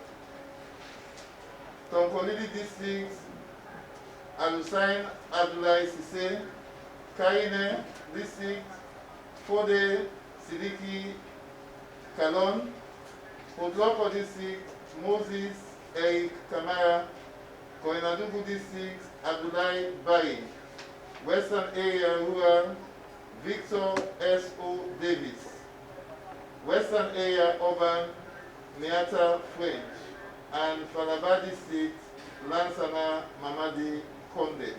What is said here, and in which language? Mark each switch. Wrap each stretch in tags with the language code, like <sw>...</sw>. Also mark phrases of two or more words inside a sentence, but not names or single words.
<en>Tonkolili District, Alusain Abdullah Sise. Kaine District, Fode Sidiki Kalon. Podloko District, Moses Eric Kamara. Koinadugu District, Abdullah Bayi. Western Area Rural, Victor S.O. Davis. Western Area Urban, Niata French. And Falaba District, Lansana Mamadi Konde.</en>